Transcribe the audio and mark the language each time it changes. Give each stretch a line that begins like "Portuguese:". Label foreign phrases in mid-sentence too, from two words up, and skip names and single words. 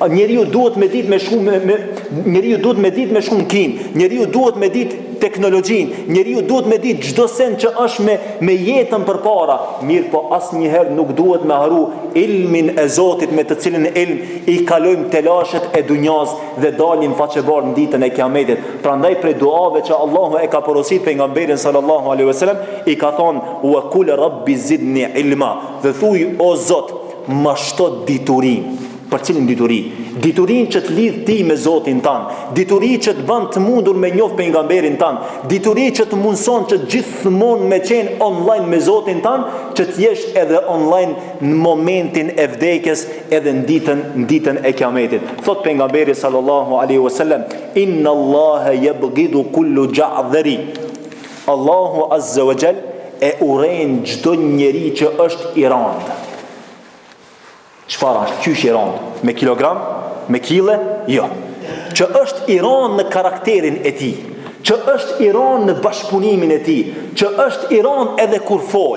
Albanian: Njeriu duhet me ditë me shku njeriu duhet me ditë me shku në Kinë, njeriu duhet me ditë teknologjinë, njeriu duhet me ditë çdo sen që është me jetën përpara. Mirë, po asnjëherë nuk duhet me haru ilmin e Zotit, me të cilin ilm i kalojmë telashet e dunjas dhe dalim faqebar në ditën e Kiametit. Prandaj prej duave që Allahu e ka porosit pejgamberin
Arabic: صلى الله عليه وسلم,
Albanian: i ka thonë:
Arabic: "وقل رب زدني علما",
Albanian: dhe thuj: "O Zot, ma shto diturinë." Për cilin dituri? Diturin që të lidh ti me Zotin tanë, dituri që të bën të mundur me njoh pejgamberin tanë, dituri që të mundson që gjithmonë me qenë online me Zotin tanë, që të jesh edhe online në momentin e vdekjes, edhe në ditën e Kiametit. Thot pejgamberi
Arabic: صلى الله عليه وسلم: "إن الله يبغض كل جعظري."
Albanian: Allahu
Arabic: عز وجل
Albanian: e urren çdo njeri që është i randë. Çfarë është? Qysh i randë? Me kilogram? Me kile? Jo. Që është i randë në karakterin e tij, që është i randë në bashkëpunimin e tij, që është i randë edhe kur fol.